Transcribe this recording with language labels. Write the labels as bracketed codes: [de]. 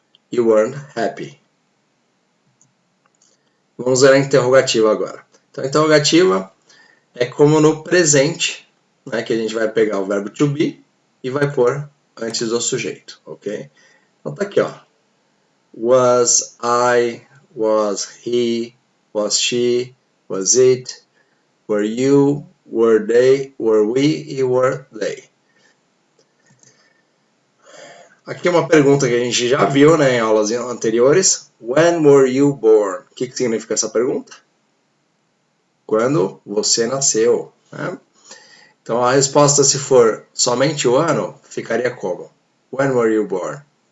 [en] You weren't happy. [pt] Vamos ver a interrogativa agora. Então, a interrogativa é como no presente, né, que a gente vai pegar o verbo to be e vai pôr antes do sujeito, ok? Então tá aqui, ó. [en] Was I, was he, was she, was it, were you, were they, were we e were they. [pt] Aqui é uma pergunta que a gente já viu, né, em aulas anteriores. [en] When were you born? [pt] O que significa essa pergunta? Quando você nasceu, né? Então a resposta, se for somente o ano, ficaria como? [en] When were you born?